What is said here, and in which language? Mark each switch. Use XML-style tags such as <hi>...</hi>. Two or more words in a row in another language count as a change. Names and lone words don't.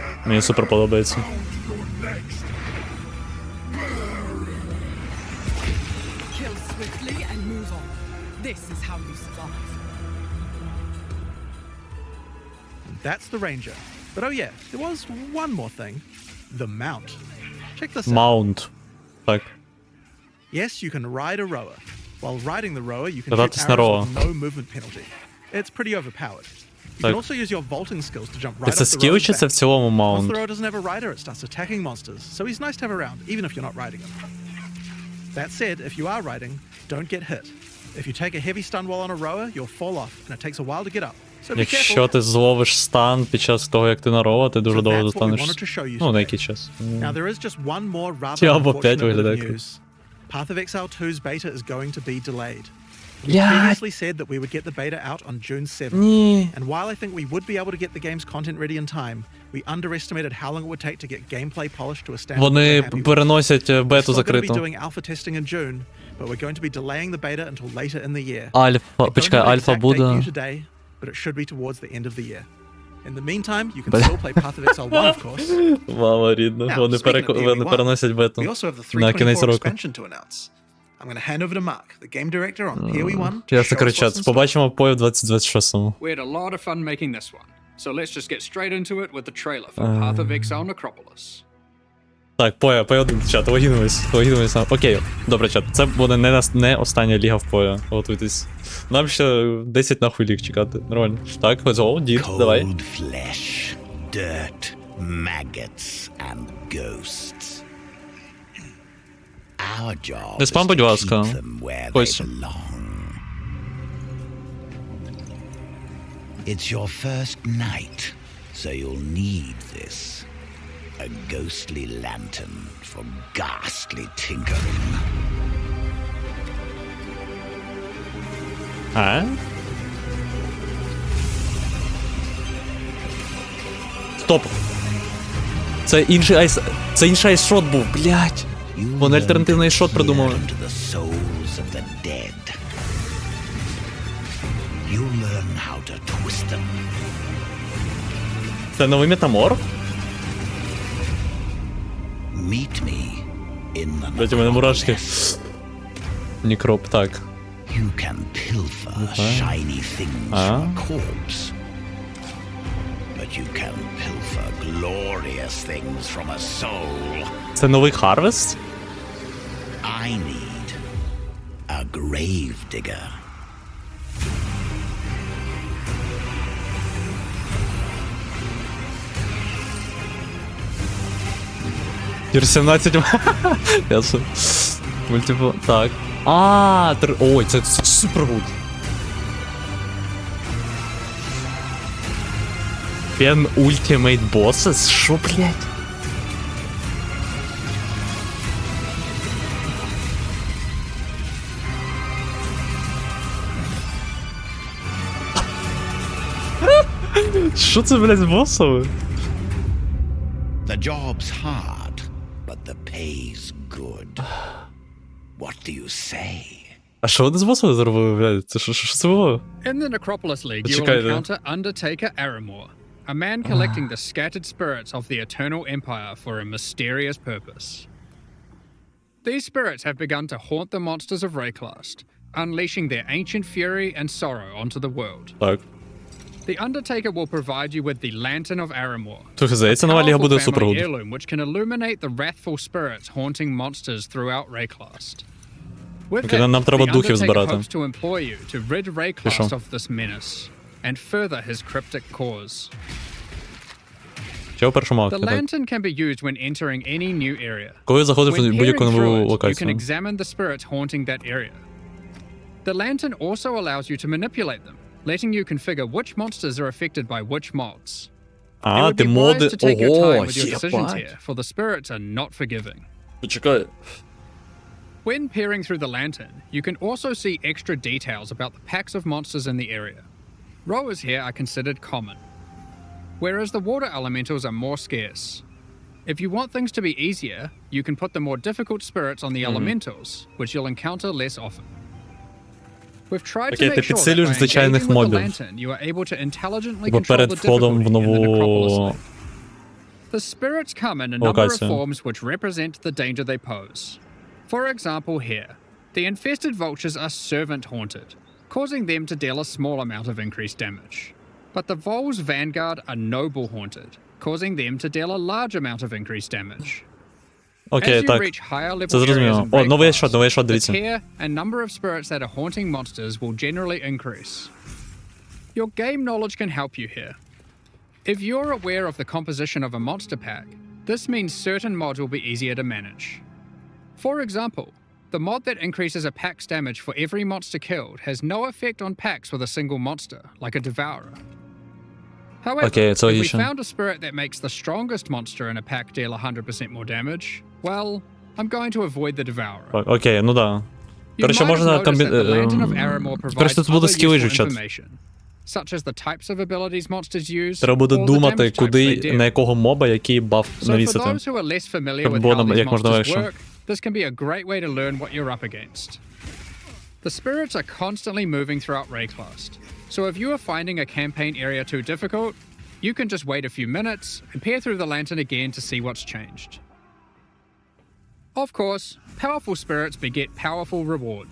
<uk>Мені супер подобається.</uk> <en>Kill swiftly and move on. This is how you survive. That's the Ranger. But oh yeah, there was one more thing. The Mount. Check this out.</en> <uk>Маунт. Так.</uk> <en>Yes, you can ride a rower. While riding the rower, you can</en> <uk>Кататись</uk> <en>shoot</en> <uk>на</uk> <en>arrows</en> <uk>роа.</uk> <en>with no movement penalty. It's pretty overpowered. You</en> <uk>Так.</uk> <en>can also use your vaulting skills to jump right</en> <uk>Це</uk> <en>off the</en> <uk>скіл</uk> <en>rower's</en> <uk>чи це в</uk> <en>back.</en> <uk>цілому</uk> <en>Once</en> <uk>маунт?</uk> <en>the rower doesn't have a rider, it starts attacking monsters, so he's nice to have around, even if you're not riding him. That said, if you are riding, don't get hit. If you take a heavy stun while on a rower, you'll fall off, and it takes a while to get up. So be</en> <uk>Якщо</uk> <en>careful.</en> <uk>ти зловиш стан під час того, як ти на роа, ти дуже</uk> <en>So</en> <uk>довго</uk> <en>that's what we</en> <uk>достанеш.</uk> <en>wanted to show you</en> <uk>Ну, на</uk> <en>today.</en> <uk>який час.</uk> <en>Now there is just one more rather Diablo 5 unfortunate bit of</en> <uk>виглядає круто.</uk> <en>news. Path of Exile 2's beta is going to be delayed. We</en> <uk>Блядь.</uk> <en>previously said that we would get the beta out on June 7th.</en> <uk>Ні.</uk> <en>And while I think we would be able to get the game's content ready in time, we underestimated how long it would take to get gameplay polished to a standard</en> <uk>Вони</uk> <en>we're happy with.</en> <uk>переносять</uk> <en>We're</en> <uk>бету</uk> <en>still going to be</en> <uk>закриту.</uk> <en>doing alpha testing in June, but we're going to be delaying the beta until later in the year.</en> <uk>Альфа,</uk> <en>I don't</en> <uk>почекай,</uk> <en>have an</en> <uk>альфа</uk> <en>exact date for you</en> <uk>буде.</uk> <en>today, but it should be towards the end of the year. In the meantime, you can still play Path of Exile 1, of course.</en> <uk>Мама рідна,</uk> <en>Now,</en> <uk>вони</uk> <en>speaking of</en> <uk>вони</uk> <en>PoE1,</en> <uk>переносять бету</uk> <en>We also have the</en> <uk>на кінець</uk> <en>3.24</en> <uk>року.</uk> <en>expansion to announce. I'm going to hand over to Mark, the game director on PoE1. to</en> <uk>Ясно,</uk> <en>show us</en> <uk>короче,</uk> <en>what's in store.</en> <uk>побачимо пою в 2026-му.</uk> <en>We had a lot of fun making this one, so let's just get straight into it with the trailer for Path of Exile Necropolis.</en> <uk>Так, поя один, чат, логінуємось. Окей, добре, чат, це буде не остання ліга в поя, готуйтесь. Нам ще 10 нахуй ліг чекати, нормально. Так,</uk> <en>let's go,</en> <uk>дід, давай.</uk> <en>Cold flesh, dirt, maggots, and ghosts. Our job</en> <uk>Не</uk> <en>is</en> <uk>спам,</uk> <en>to</en> <uk>будь ласка.</uk> <en>keep them where they</en> <uk>Костя.</uk> <en>belong. It's your first night, so you'll need this. A ghostly lantern for ghastly tinkering.</en> <uk>А? Стоп! Це інший айс-шот був, блядь!</uk> <en>You'll</en> <uk>Вони</uk> <en>learn</en> <uk>альтернативний</uk> <en>to</en> <uk>шот</uk> <en>peer</en> <uk>придумали.</uk> <en>into the souls of the dead. You'll learn how to twist them.</en> <uk>Це новий метаморф?</uk> <en>Meet me in the</en> <uk>Блядь, у мене мурашки.</uk> <en>necropolis.</en> <uk>Нікроп, так.</uk> <en>You can pilfer shiny things Ah. from a corpse. But you can pilfer glorious things from a soul.</en> <uk>Це новий Harvest?</uk> <en>I need a grave digger.</en> <uk>Тір 17. Ясно. Мультипо. Так. А, ой, це супер гуд. Пен</uk> <en>Ultimate Bosses?</en> <uk>Шо, блядь? Що це, блядь, з босами?</uk> <en>The job's hard, but the pay's good. What do you say?</en> <uk>А що вони з босами зробили, блядь? Це що це було?</uk> <en>In the Necropolis League, you will</en> <uk>Почекай, да.</uk> <en>encounter Undertaker Aramor, a man collecting the scattered spirits of the Eternal Empire for a mysterious purpose. These spirits have begun to haunt the monsters of Rayclast, unleashing their ancient fury and sorrow onto the world.</en> <uk>Так.</uk> <en>The Undertaker will provide you with the Lantern of Aramor,</en> <uk>Слухай, здається, нова ліга буде супер гуд.</uk> <en>heirloom which can illuminate the wrathful spirits haunting monsters throughout Rayclast. With</en> <uk>Окей,</uk> <en>it,</en> <uk>нам треба</uk> <en>the</en> <uk>духів</uk> <en>Undertaker</en> <uk>збирати.</uk> <en>hopes to employ you to rid Rayclast</en> <uk>Пішов.</uk> <en>of this menace and further his cryptic cause.</en> <uk>Що першу мавки,</uk> <en>The</en> <uk>так.</uk> <en>lantern can be used when entering any new area.</en> <uk>Коли заходиш</uk> <en>When</en> <uk>в будь-яку</uk> <en>peering</en> <uk>нову</uk> <en>through it, you can</en> <uk>локацію.</uk> <en>examine the spirits haunting that area. The lantern also allows you to manipulate them, letting you configure which monsters are affected by which mods. It</en> <uk>А,</uk> <en>would</en> <uk>ти</uk> <en>be</en> <uk>моди...</uk> <en>wise to take your</en> <uk>Ого,</uk> <en>time with your decisions</en> <uk>єбать.</uk> <en>here, for the spirits are not forgiving.</en> <uk>Почекай.</uk> <en>When peering through the lantern, you can also see extra details about the packs of monsters in the area. Rowers here are considered common, whereas the water elementals are more scarce. If you want things to be easier, you can put the more difficult spirits on the elementals, which you'll encounter less often. We've tried</en> <uk>Окей,</uk> <en>to</en> <uk>ти</uk> <en>make sure that</en> <uk>підсилюєш</uk> <en>by</en> <uk>звичайних</uk> <en>engaging with the</en> <uk>мобів.</uk> <en>lantern, you are able to intelligently</en> <uk>Бо</uk> <en>control</en> <uk>перед</uk> <en>the</en> <uk>входом в</uk> <en>difficulty in the Necropolis</en> <uk>нову...</uk> <en>League. The spirits come in a number of</en> <uk>Локація.</uk> <en>forms which represent the danger they pose. For example here, the infested vultures are servant-haunted, causing them to deal a small amount of increased damage. But the Vol's vanguard are noble-haunted, causing them to deal a large amount of increased damage.</en> <uk>Окей,</uk> <en>As you</en> <uk>так.</uk> <en>reach higher level</en> <uk>Це</uk> <en>areas</en> <uk>зрозуміло.</uk> <en>in</en> <uk>О, новий</uk> <en>Breakfast,</en> <uk>шот,</uk> <en>the</en> <uk>дивіться.</uk> <en>tier and number of spirits that are haunting monsters will generally increase. Your game knowledge can help you here. If you're aware of the composition of a monster pack, this means certain mods will be easier to manage. For example, the mod that increases a pack's damage for every monster killed has no effect on packs with a single monster, like a Devourer. However,</en> <uk>Okay, це</uk> <en>if we</en> <uk>логічно.</uk> <en>found a spirit that makes the strongest monster in a pack deal 100% more damage, well, I'm going to avoid the Devourer.</en> <uk>Окей, ну да.</uk> <en>You</en> <uk>Короче,</uk> <en>might have</en> <uk>можна</uk> <en>noticed that the Lantern of</en> <uk>комбі...</uk> <en>Aramor provides</en> <uk>Короче, тут буде</uk> <en>other</en> <uk>скіли</uk> <en>useful</en> <uk>жучат.</uk> <en>information, such as the types of abilities monsters use,</en> <uk>Треба буде</uk> <en>or the</en> <uk>думати,</uk> <en>damage types they</en> <uk>куди,</uk> <en>deal.</en> <uk>на якого моба, який баф</uk> <en>So for</en> <uk>навісити.</uk> <en>those who are less familiar</en> <uk>Щоб</uk> <en>with</en> <uk>було</uk> <en>how these</en> <uk>як можна</uk> <en>monsters</en> <uk>легше.</uk> <en>work, this can be a great way to learn what you're up against. The spirits are constantly moving throughout Rayclast, so if you are finding a campaign area too difficult, you can just wait a few minutes and peer through the lantern again to see what's changed. Of course, powerful spirits beget powerful rewards.</en>